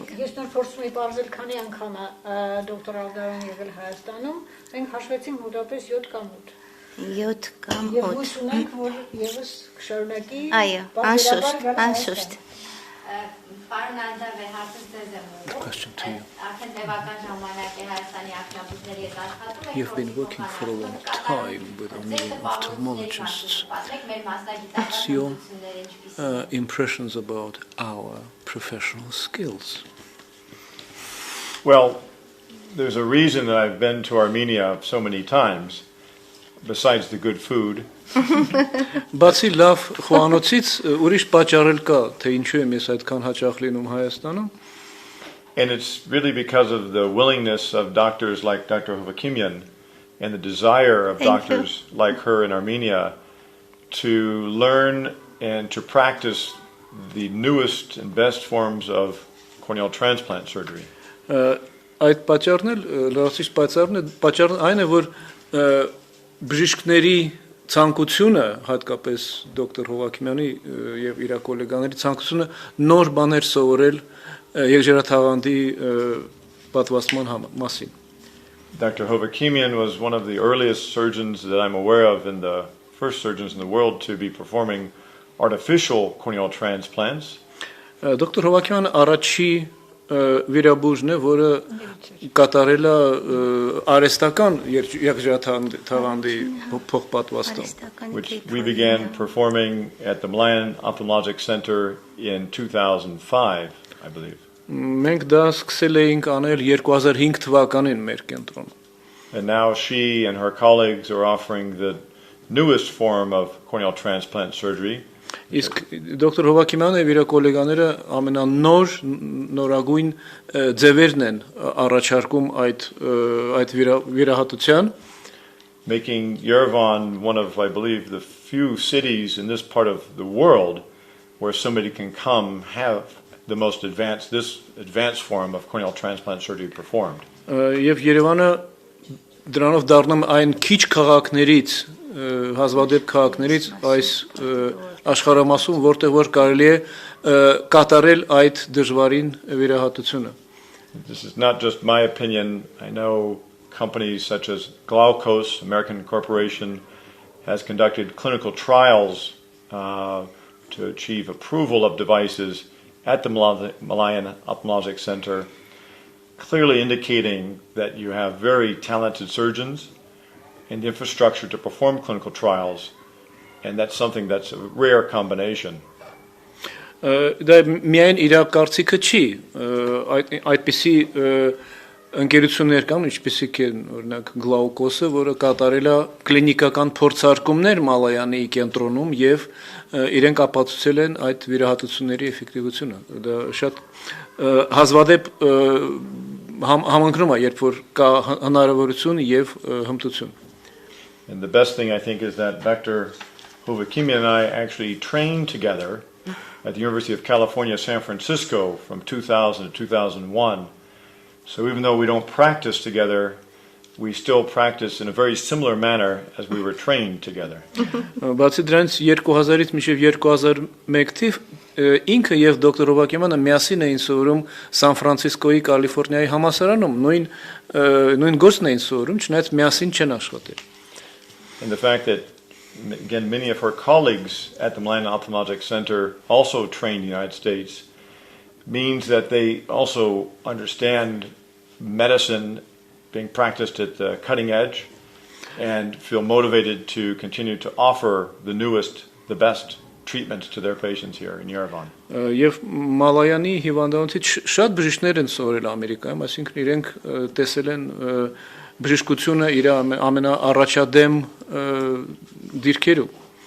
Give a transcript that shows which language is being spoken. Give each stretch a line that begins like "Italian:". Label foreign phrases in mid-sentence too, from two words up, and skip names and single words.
Armenian: Ես նոր փորձում եմ բարձել քանի անգամ դոկտորալներն եղել Հայաստանում, մենք հաշվեցինք մոտավորապես 7 կամ 8։ 7 կամ 8։ Եվ հույս ունենք, որ եւս կշարունակի։ Այո, անշուշտ։ Պարոն Անդավեր, հարցը ձեզ եմ ուղղում։ Արդեն տևական ժամանակ է Հայաստանի ակնաբուժների հետ աշխատում եք։
English: You've been working for a long time with Armenian ophthalmologists. What's your impressions about our professional skills? Well, there's a reason that I've been to Armenia so many times, besides the good food.
Armenian: Բացի լավ խոհանոցից ուրիշ պատճառ կա, թե ինչու եմ ես այդքան հաճախ լինում Հայաստանում։
English: And it's really because of the willingness of doctors like Dr. Hovakimian and the desire of doctors like her in Armenia to learn and to practice the newest and best forms of corneal transplant surgery.
Armenian: Այդ պատճառն էլ լրացիչ պատճառն այն է, որ բժիշկների ցանկությունը, հատկապես դոկտոր Հովակիմյանի եւ իր գոլեգաների ցանկությունը նոր բաներ սովորել եղջերաթաղանթի պատվաստման մասին.
English: Dr. Hovakimian was one of the earliest surgeons that I'm aware of, and the first surgeons in the world to be performing artificial corneal transplants.
Armenian: Դոկտոր Հովակիմյանը առաջի վիրաբույժն է, որը կատարել է արհեստական եղջերաթաղանթի փոխպատվաստում,
English: which we began performing at the Malayan Ophthalmologic Center in 2005, I believe.
Armenian: Մենք դա սկսել էինք անել 2005 թվականին մեր կենտրոնում.
English: And now she and her colleagues are offering the newest form of corneal transplant surgery.
Armenian: Իսկ դոկտոր Հովակիմյանը եւ իր գոլեգաները նորագույն ձևերն են առաջարկում այդ վիրահատության,
English: making Yerevan one of, I believe, the few cities in this part of the world where somebody can come have the most advanced form of corneal transplant surgery performed.
Armenian: Եվ Երևանը դրանով դառնում այն քիչ քաղաքներից, հազվադեպ քաղաքներից այս աշխարհամասում, որտեղ որ կարելի է կատարել այդ դժվարին վիրահատությունը.
English: This is not just my opinion. I know companies such as Glaukos, American corporation, has conducted clinical trials to achieve approval of devices at the Malayan Ophthalmologic Center, clearly indicating that you have very talented surgeons and the infrastructure to perform clinical trials, and that's something that's a rare combination.
Armenian: Դա միայն իր կարծիքը չի, այդպիսի ընկերություններ կան, ինչպիսիք են օրինակ Glaukos-ը, որը կատարել է կլինիկական փորձարկումներ Մալայանի կենտրոնում եւ իրենք ապացուցել են այդ վիրահատությունների էֆեկտիվությունը. Դա շատ հազվադեպ համընկնում է, երբ որ կա հնարավորություն եւ հմտություն.
English: And the best thing I think is that Dr. Hovakimian and I actually trained together at the University of California, San Francisco from 2000 to 2001. So even though we don't practice together, we still practice in a very similar manner as we were trained together.
Armenian: Բացի դրանից 2000-ից մինչև 2001 թիվ ինքը եւ դոկտոր Հովակիմյանը միասին էին սովորում Սան Ֆրանցիսկոյի Կալիֆոռնիայի համալսարանում, նույն գործն էին սովորում, չնայած միասին չեն աշխատել.
English: And the fact that, again, many of her colleagues at the Malayan Ophthalmologic Center also trained in the United States means that they also understand medicine being practiced at the cutting edge and feel motivated to continue to offer the newest, the best treatments to their patients here in Yerevan.
Armenian: Եվ Մալայանի հիվանդանոցից շատ բժիշկներ են սովորել Ամերիկայում, այսինքն իրենք տեսել են բժշկությունը իր ամենաառաջադեմ դիրքերում.